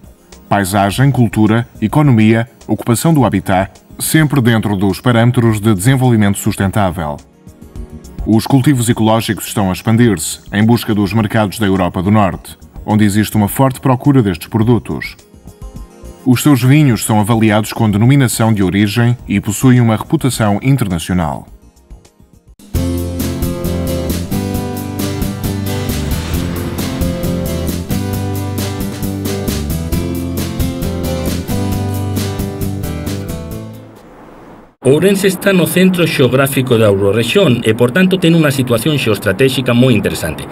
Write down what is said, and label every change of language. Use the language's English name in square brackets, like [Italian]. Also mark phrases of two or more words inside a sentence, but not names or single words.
[Portuguese] Paisagem, cultura, economia, ocupação do habitat, sempre dentro dos parâmetros de desenvolvimento sustentável. Os cultivos ecológicos estão a expandir-se em busca dos mercados da Europa do Norte, onde existe uma forte procura destes produtos. Os seus vinhos são avaliados com denominação de origem e possuem uma reputação internacional. [Galician] Ourense está no centro xeográfico da Eurorrexión e, por tanto, ten unha situación xeoestratéxica moi interesante.